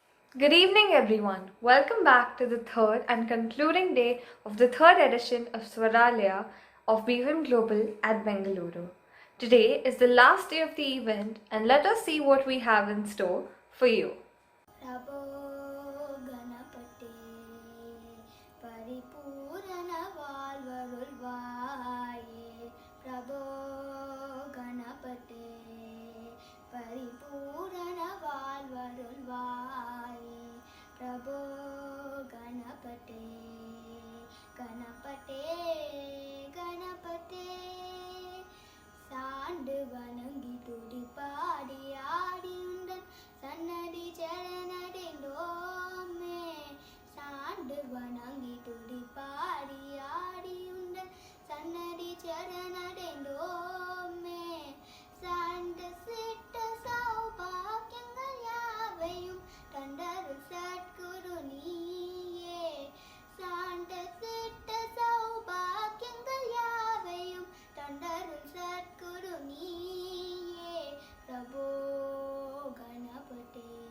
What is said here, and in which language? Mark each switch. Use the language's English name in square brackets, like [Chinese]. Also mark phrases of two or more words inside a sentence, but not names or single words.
[English] Good evening, everyone. Welcome back to the third and concluding day of the third edition of Swaralaya of BVM Global at Bengaluru. Today is the last day of the event, and let us see what we have in store for you. [Sanskrit] प्रभो गणपते परिपूर्ण வாழ்வருள்வாயே प्रभो गणपते परिपूर्ण வாழ்வருள்வாயே प्रभो गणपते [Tamil] गणपते गणपते சாண்டு வணங்கி துடிப்பாடி ஆடி உந்தன் சன்னதி சரணடைந்தோமே சாண்டு வணங்கி துடிப்பாடி ஆடி உந்தன் சன்னதி சரணடைந்தோமே சாண்டு சிட்ட சௌபாக்கியங்கள் யாவையும் தந்தருள் சத்குரு நீயே சாண்ட சிட்ட சௌபாக்கியங்கள் யாவையும் தந்தருள் சத்குரு நீயே பிரபோ கணபதே